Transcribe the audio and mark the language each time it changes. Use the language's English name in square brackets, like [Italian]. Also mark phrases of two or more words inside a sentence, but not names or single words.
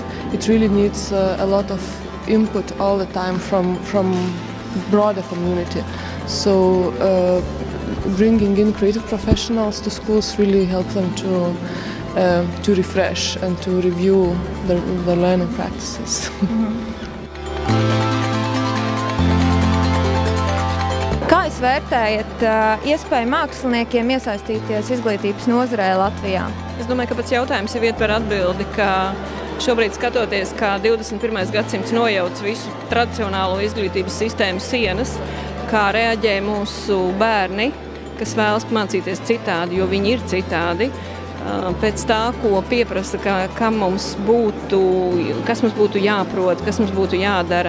[English] It really needs a lot of input all the time from broader community. So bringing in creative professionals to schools really help them to refresh and to review the learning practices. [Latvian] Kā jūs vērtējat iespēju māksliniekiem iesaistīties izglītības nozarē Latvijā? Es domāju, ka pats jautājums jau ietver atbildi, ka šobrīd skatoties, kā 21. gadsimts nojauc visu tradicionālo izglītības sistēmu sienas, kā reaģē mūsu bērni, kas vēlas mācīties citādi, jo viņi ir citādi, pēc tā, ko pieprasa, kas mums būtu jāprot, kas mums būtu jādara.